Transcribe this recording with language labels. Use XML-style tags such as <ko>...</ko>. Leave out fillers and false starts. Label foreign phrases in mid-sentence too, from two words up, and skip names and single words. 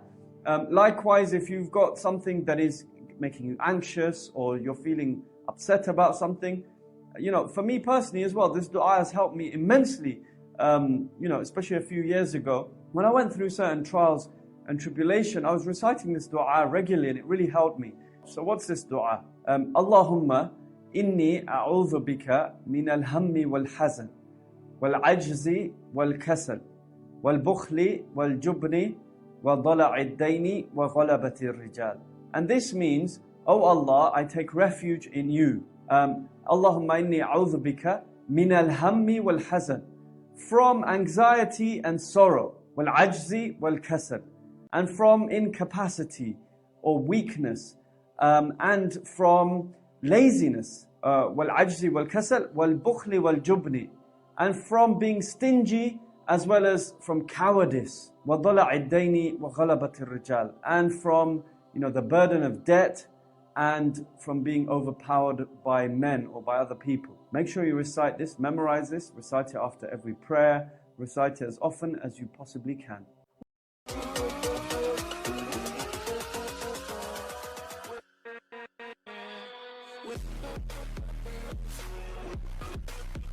<en>Likewise, if you've got something that is making you anxious, or you're feeling upset about something, for me personally as well, this dua has helped me immensely, especially a few years ago. When I went through certain trials and tribulation, I was reciting this dua regularly and it really helped me. So what's this dua?</en> <ar>اللهم إني أعوذ بك من الهم والحزن والعجز والكسل والبخل والجبن وضلع الدين وغلبة الرجال.</ar> <en>And this means, oh Allah, I take refuge in you.</en> <ar>اللهم إني أعوذ بك من الهم والحزن,</ar> <en>from anxiety and sorrow,</en> <ar>والعجز والكسل,</ar> <en>and from incapacity or weakness, and from laziness,</en> <ar>والعجز والكسل والبخل والجبن,</ar> <en>and from being stingy as well as from cowardice,</en> <ar>وضلع الدين وغلبة الرجال,</ar> <en>and from the burden of debt and from being overpowered by men or by other people. Make sure you recite this, memorize this, recite it after every prayer, recite it as often as you possibly can.</en>